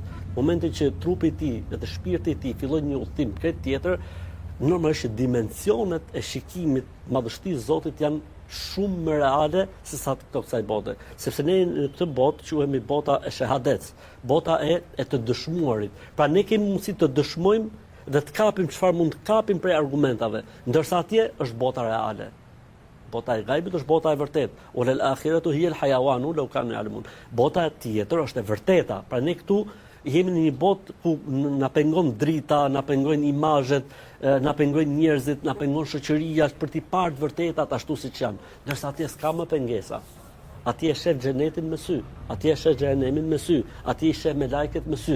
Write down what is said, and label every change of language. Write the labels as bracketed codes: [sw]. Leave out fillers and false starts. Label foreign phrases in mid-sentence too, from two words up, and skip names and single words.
[sq] Momentin që trupi i tij dhe shpirti i tij fillojnë një udhtim krejt tjetër, normalisht dimensionet e shikimit madhështisë Zotit janë shumë më reale se sa këto kësaj bote. Sepse ne në këtë botë quhemi bota e shahadets, bota e të dëshmuarit. Pra ne kemi mundësi të dëshmojmë dhe të kapim çfarë mund të kapim prej argumentave, ndërsa atje është bota reale. Bota e gajbit është bota e vërtetë. [ar] وللآخرة هي الحيوان لو كانوا يعلمون. [sq] Bota tjetër është e vërteta. Pra ne këtu jemi në një botë ku na pengon drita, na pengojnë imazhet, na pengojnë njerëzit, na pengon shoqëria për t'i parë të vërtetat ashtu siç janë. Ndërsa atje s'ka më pengesa. Atje e sheh xhenetin me sy, atje e sheh xhenemin me sy, atje e sheh me lajket me sy.